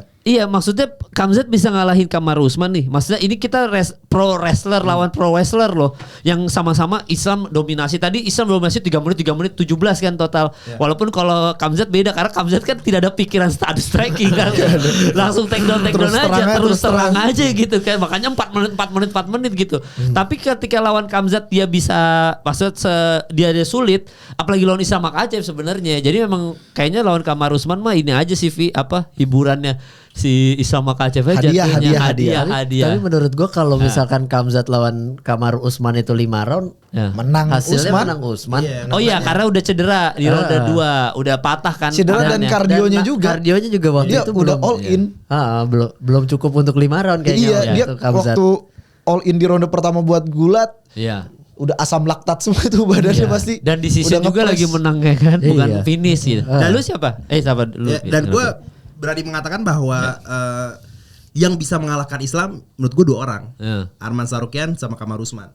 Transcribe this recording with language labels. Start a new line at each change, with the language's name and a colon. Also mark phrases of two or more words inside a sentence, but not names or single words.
Indonesian: Iya maksudnya Khamzat bisa ngalahin Kamaru Usman nih. Maksudnya ini kita pro wrestler lawan pro wrestler loh. Yang sama-sama Islam dominasi. Tadi Islam dominasi 3 menit 17 kan total. Walaupun kalau Khamzat beda karena Khamzat kan tidak ada pikiran status striking kan. Langsung
English: take down
Indonesian: Terus aja. terang aja, Terus terus terang. terang aja gitu kan. Makanya 4 menit gitu. Tapi ketika lawan Khamzat dia bisa dia sulit. Apalagi lawan Islam Makhachev sebenarnya. Jadi memang kayaknya lawan Kamaru Usman mah ini aja sih hiburannya si Islam Makhachev aja Hadiah. Tapi menurut gua kalau misalkan Khamzat lawan Kamaru Usman itu 5 round, Ya. Menang hasilnya Usman. menang Usman. Iya. Oh iya karena udah cedera di ronde 2, udah patah kan. Cedera dan tangannya. kardionya Dan juga. Kardionya juga waktu Dia itu udah belum
English: all in.
Indonesian: belum cukup untuk 5 round kayaknya. Iya, waktu dia itu Khamzat. waktu
English: all in
Indonesian: di ronde pertama buat gulat, Iya. udah asam laktat semua tuh badannya Iya. pasti. Dan di sisi udah juga ngepres. lagi menang ya kan, bukan Iya. finish gitu. Dan lu siapa? Siapa lu? Ya, dan gue berani mengatakan bahwa yang bisa mengalahkan Islam menurut gue 2 orang. Ya. Arman Sarukian sama Kamaru Usman.